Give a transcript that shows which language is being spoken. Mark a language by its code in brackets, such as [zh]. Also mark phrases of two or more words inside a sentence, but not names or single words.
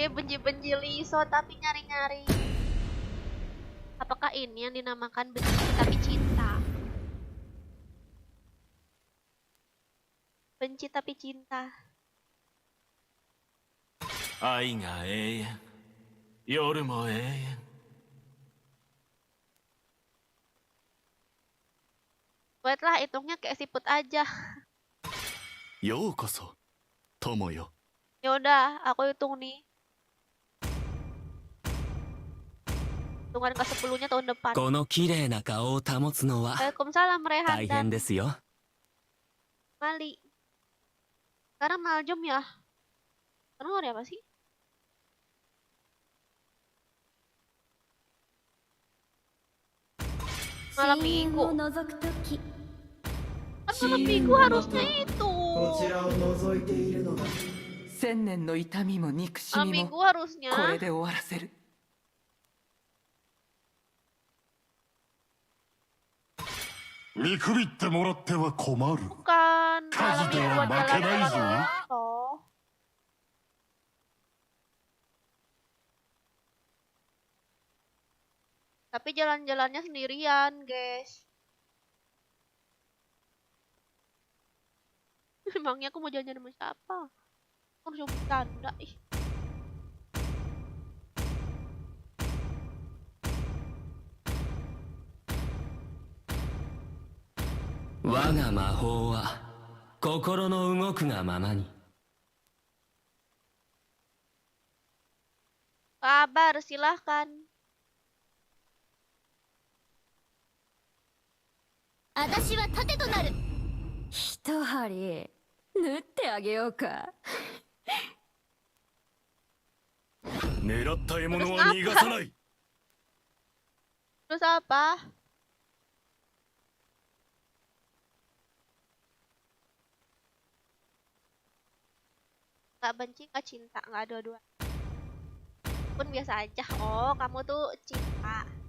[id] Benci-benci Lisot tapi nyari-nyari. Apakah ini yang dinamakan benci tapi cinta? Benci tapi cinta. [ja] 愛が永遠夜も永遠 [id] Buatlah hitungnya kayak siput aja. [ja] ようこそ友よ [id] Ya udah, aku hitung nih. Hitungan ke 10-nya tahun depan. [ja] この綺麗な顔を保つのは [id] Waalaikumsalam Rehan [ja] 大変 [id] dan [ja] ですよ。 [id] Mali. Sekarang Naljum ya. Sekarang hari apa sih? Malam [ja] 深淵 [id] minggu. [ja] を覗くとき [id] Kan malam minggu harusnya itu. [ja] 千年の痛みも憎し [id] Malam [ja] み [id] minggu [ja] も [id] harusnya. [ja] これで終わらせる。見くびってもらっては困る [id] Bukan. Malam Kasih minggu dia buat makan jalan-jalan aja. toh. Tapi jalan-jalannya sendirian, guys. Emangnya aku mau jalan-jalan sama siapa? Aku harus coba bercanda, ih. [ja] 「我が魔法は心の動くがままに」 [id] Kabar, silahkan. [ja] 私は盾となる。一針縫ってあげようか。狙った獲物は逃がさない [id] Terus apa? Gak benci, gak cinta, gak dua-dua. Pun biasa aja. Oh, kamu tuh cinta.